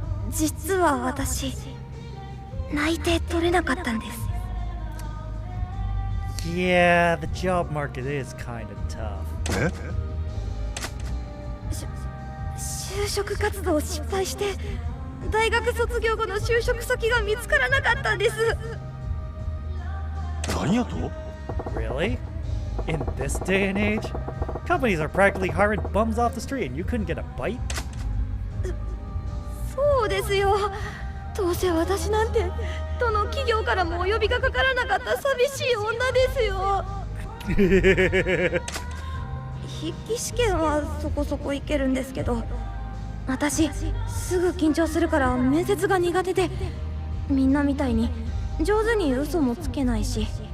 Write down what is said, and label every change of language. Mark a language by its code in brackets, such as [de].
[ja] 実は私内定取れなかったんです。 [en] Yeah, the job market is kind of tough. え [ja] 就職活動失敗して大学卒業後の就職先が見つからなかったんです。何やと [en] Really? In this day and age? Companies are practically hiring bums off the street and you couldn't get a bite? [ja] そうですよ。どうせ私なんてどの企業からもお呼びがかからなかった寂しい女ですよ。筆記試験はそこそこいけるんですけど、私すぐ緊張するから面接が苦手で、みんなみたいに上手に嘘もつけないし。